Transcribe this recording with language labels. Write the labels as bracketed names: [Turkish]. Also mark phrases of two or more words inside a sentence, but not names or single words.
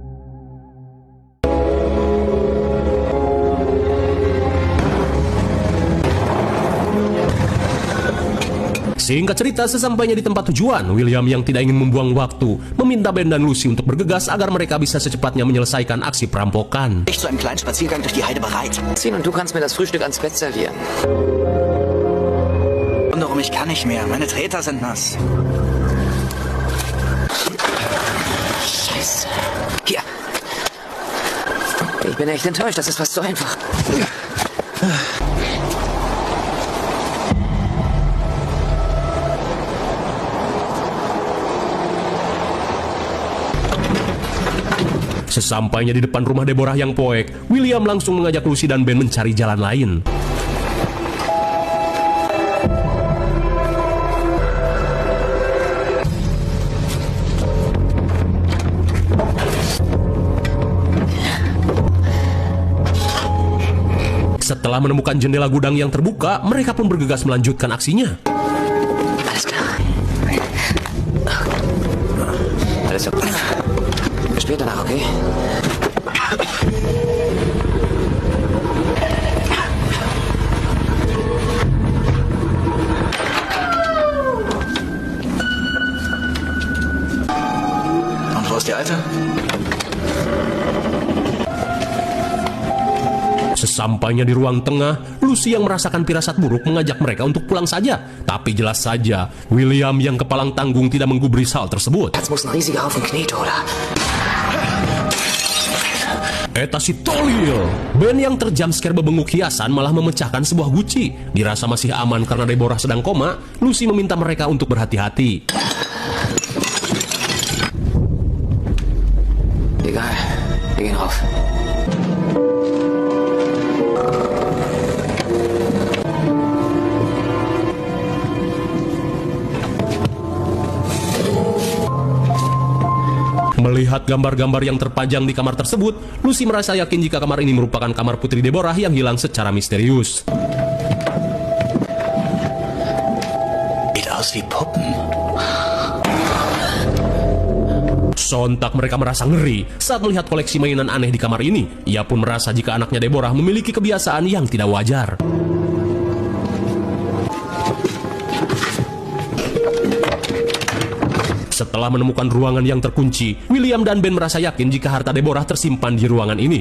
[Indonesian] Singkat cerita, sesampainya di tempat tujuan, William yang tidak ingin membuang waktu meminta Ben dan Lucy untuk bergegas agar mereka bisa secepatnya menyelesaikan aksi perampokan. [German] Ich zu einem kleinen Spaziergang durch die Heide bereit. Ziehen und du kannst mir das Frühstück ans Bett servieren. Untenrum, ich kann nicht mehr. Meine Treter sind nass. Scheiße. Hier. Ich bin echt enttäuscht, das ist fast so einfach. [Indonesian] Sesampainya di depan rumah Deborah yang poek, William langsung mengajak Lucy dan Ben mencari jalan lain. Setelah menemukan jendela gudang yang terbuka, mereka pun bergegas melanjutkan aksinya. [German] Alles klar. Alles okay. Bis später nach, okay? Und wo ist die Alte? [Indonesian] Sesampainya di ruang tengah, Lucy yang merasakan firasat buruk mengajak mereka untuk pulang saja. Tapi jelas saja, William yang kepalang tanggung tidak menggubris hal tersebut. [German] Das muss ein riesiger Haufen Knete, oder? [Sundanese] Eta si tolil. [Indonesian] Ben yang terjumpscare bebenguk hiasan malah memecahkan sebuah guci. Dirasa masih aman karena Deborah sedang koma, Lucy meminta mereka untuk berhati-hati. [German] Egal, wir gehen rauf. [Indonesian] Melihat gambar-gambar yang terpajang di kamar tersebut, Lucy merasa yakin jika kamar ini merupakan kamar putri Deborah yang hilang secara misterius. [German] Sieht aus wie Puppen. [Indonesian] Sontak mereka merasa ngeri saat melihat koleksi mainan aneh di kamar ini. Ia pun merasa jika anaknya Deborah memiliki kebiasaan yang tidak wajar. Setelah menemukan ruangan yang terkunci, William dan Ben merasa yakin jika harta Deborah tersimpan di ruangan ini.